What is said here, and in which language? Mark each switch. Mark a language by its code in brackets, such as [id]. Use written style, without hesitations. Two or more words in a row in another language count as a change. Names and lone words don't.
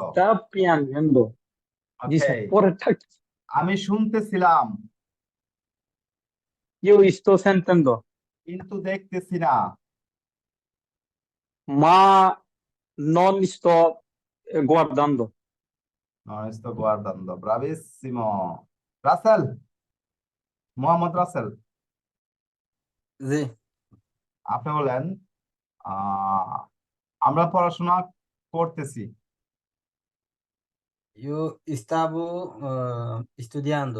[it] sta piangendo. জি [bn] ওকে, স্যার, পরেরটা কি? আমি শুনতেছিলাম [it] io sto sentendo. [bn] কিন্তু দেখতেছি না। [it] ma non sto guardando. Non sto guardando. Bravissimo. [bn] রাসেল, মোহাম্মদ রাসেল, জি আপনি বলেন, আমরা পড়াশোনা করতেছি। [es] Yo estaba estudiando.